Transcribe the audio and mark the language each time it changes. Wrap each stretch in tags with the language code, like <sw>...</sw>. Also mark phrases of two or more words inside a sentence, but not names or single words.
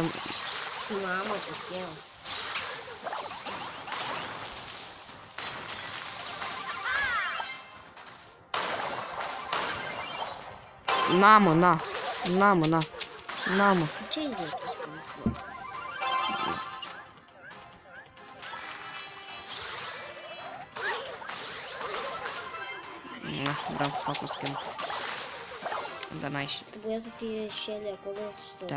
<ro>Mamă, ce schemă. Na, mă, na. Na, mă, na. Na, mă. Ce-i de asta scris? Vreau să fac o schemă. Dar n-ai ieșit. Trebuia să fie Shelly acolo și să Taci,</ro>